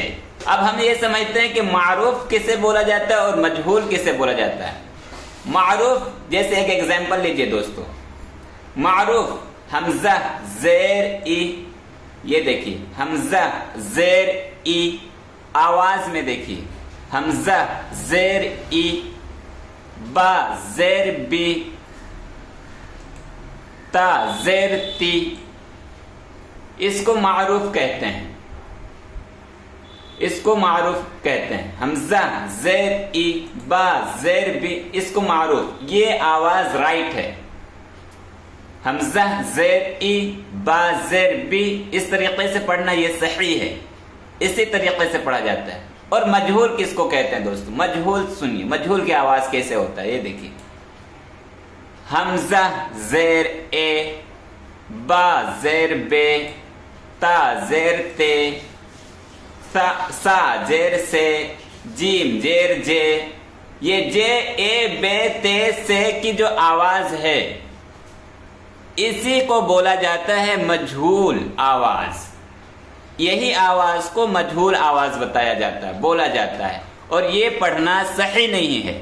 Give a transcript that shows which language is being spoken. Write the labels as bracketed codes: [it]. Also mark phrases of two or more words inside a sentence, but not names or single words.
[ur] اب ہم یہ سمجھتے ہیں کہ معروف کسے بولا جاتا ہے اور مجہول کسے بولا جاتا ہے۔ معروف، جیسے ایک ایگزامپل لیجئے دوستو۔ معروف حمزہ زیر ای، یہ دیکھیے حمزہ زیر ای، آواز میں دیکھیے حمزہ زیر ای، با زیر بی، تا زیر تی، اس کو معروف کہتے ہیں۔ اس کو معروف کہتے ہیں۔ حمزہ زیر ای، با زیر بی، اس کو معروف، یہ آواز رائٹ ہے۔ حمزہ زیر ای، با زیر بی، اس طریقے سے پڑھنا یہ صحیح ہے، اسی طریقے سے پڑھا جاتا ہے۔ اور مجہول کس کو کہتے ہیں دوستو؟ مجہول سنیے، مجہول کی آواز کیسے ہوتا ہے، یہ دیکھیے حمزہ زیر اے، با زیر بے، تا زیر تے، سا زیر سے، جیم زیر جے۔ یہ جے اے بے تے سے کی جو آواز ہے، اسی کو بولا جاتا ہے مجہول آواز۔ یہی آواز کو مجہول آواز بتایا جاتا ہے، بولا جاتا ہے، اور یہ پڑھنا صحیح نہیں ہے۔